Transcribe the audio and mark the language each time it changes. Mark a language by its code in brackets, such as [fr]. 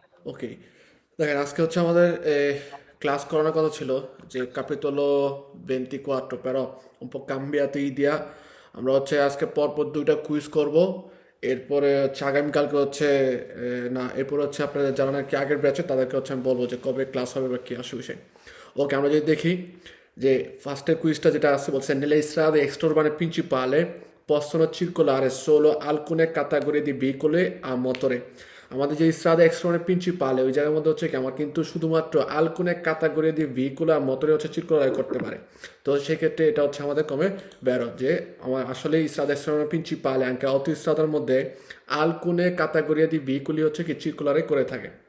[bn] ওকে, দেখেন আজকে হচ্ছে আমাদের ক্লাস করানোর কথা ছিল যে [it] capitolo 24 pero un po' cambiato idea। [bn] আমরা হচ্ছে আজকে পরপর দুইটা কুইজ করব। এরপরে হচ্ছে আগামীকালকে হচ্ছে না, এরপর হচ্ছে আপনাদের যারা নাকি আগের ব্যাচে তাদেরকে হচ্ছে আমি বলবো যে কবে ক্লাস হবে বা কি আসে বিষয়। ওকে, আমরা যদি দেখি যে ফার্স্টের কুইজটা যেটা আছে বলছে [it] nelle strade extraurbane principali possono circolare solo alcune categorie di veicoli a motore। [bn] আমাদের যে স্ট্রাদা এক্সট্রনের প্রিন্সিপালে ওই জায়গার মধ্যে হচ্ছে কি আমার কিন্তু শুধুমাত্র আলকুনে কাতাগরি দিয়ে ভেহিকুল আর মোটরে হচ্ছে চিরকুলার করতে পারে। তো সেক্ষেত্রে এটা হচ্ছে আমাদের কমে বেরো যে আমার আসলে স্ট্রাদা এক্সট্রনের প্রিন্সিপালে আঙ্কে অত স্ট্রাদার মধ্যে আলকুনে কাতাগরি দিয়ে ভেহিকুলই হচ্ছে কি চিরকুলারে করে থাকে।